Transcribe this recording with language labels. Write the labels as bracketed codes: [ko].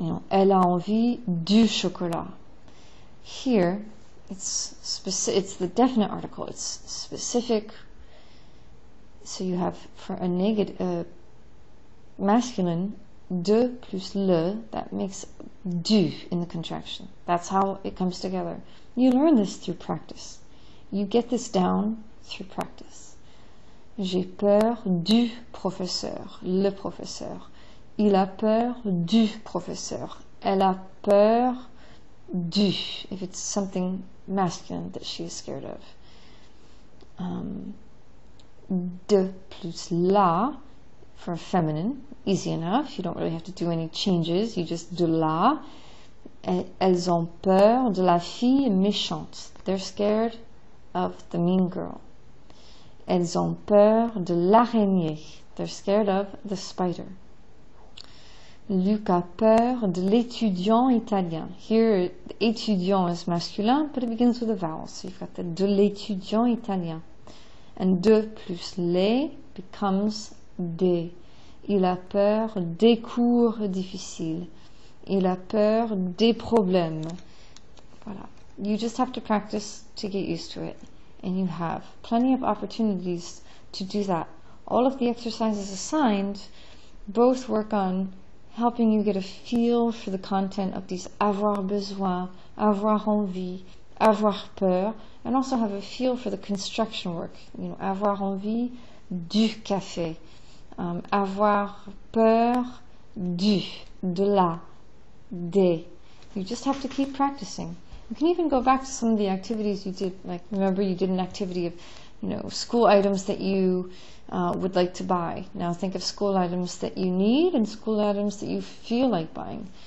[fr] Elle a envie du chocolat. [en] Here, it's the definite article. It's specific. So you have for a negative masculine, de plus le, that makes du in the contraction. That's how it comes together. You learn this through practice. You get this down through practice. [fr] J'ai peur du professeur. Le professeur. Il a peur du professeur. Elle a peur du, [en] if it's something masculine that she is scared of. De plus la, for feminine, easy enough. You don't really have to do any changes. You just de la. [fr] Elles ont peur de la fille méchante. [en] They're scared of the mean girl. [fr] Elles ont peur de l'araignée. [en] They're scared of the spider. [fr] Luc a peur de l'étudiant italien. [en] Here, étudiant is masculin, but it begins with a vowel. So you've got the de l'étudiant italien. And de plus les becomes des. [fr] Il a peur des cours difficiles. Il a peur des problèmes. Voilà. [en] You just have to practice to get used to it. And you have plenty of opportunities to do that. All of the exercises assigned both work on helping you get a feel for the content of these avoir besoin, avoir envie, avoir peur, and also have a feel for the construction work. [fr] Avoir envie du café, avoir peur du, de la, des. [en] You just have to keep practicing. You can even go back to some of the activities you did. Like, remember you did an activity of, school items that you would like to buy. Now think of school items that you need and school items that you feel like buying.